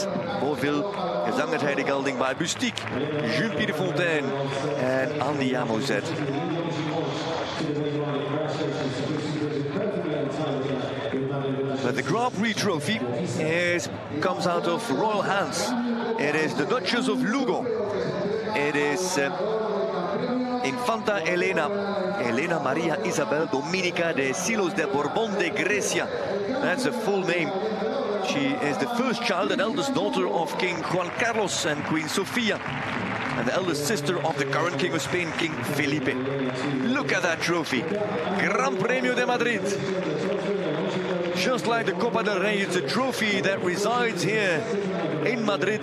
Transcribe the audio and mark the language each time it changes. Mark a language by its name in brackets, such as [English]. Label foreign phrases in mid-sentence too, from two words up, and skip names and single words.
[English] Beauville gezangenheid gelding by Bustique, Jules Pierrefontaine and Andy Amo Z. But the Grand Prix trophy comes out of royal hands. It is the Duchess of Lugo. It is Infanta Elena Maria Isabel Dominica de Silos de Borbón de Grecia. That's a full name. She is the first child and eldest daughter of King Juan Carlos and Queen Sofia, and the eldest sister of the current King of Spain, King Felipe. Look at that trophy. Gran Premio de Madrid. Just like the Copa del Rey, it's a trophy that resides here in Madrid.